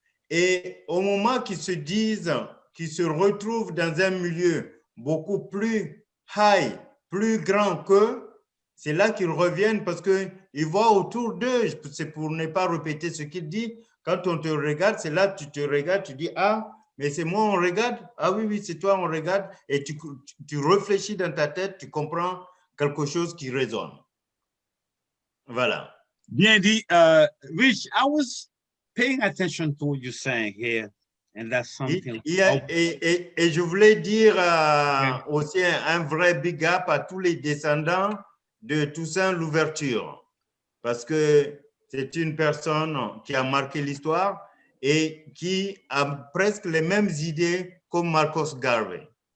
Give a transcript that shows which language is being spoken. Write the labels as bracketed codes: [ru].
[fr] et au moment qu'ils se disent, qu'ils se retrouvent dans un milieu beaucoup plus high, plus grand qu'eux, c'est là qu'ils reviennent parce qu'ils voient autour d'eux, c'est pour ne pas répéter ce qu'il dit, quand on te regarde, c'est là que tu te regardes, tu dis, ah, mais c'est moi, on regarde. Ah oui, oui, c'est toi, on regarde. Et tu réfléchis dans ta tête, tu comprends quelque chose qui résonne. Voilà. Bien dit. [en] Rich, I was paying attention to what you're saying here, and that's something. [fr] Et je voulais dire aussi un vrai big up à tous les descendants de Toussaint Louverture, parce que c'est une personne qui a marqué l'histoire et qui a presque les mêmes idées comme Marcus Garvey.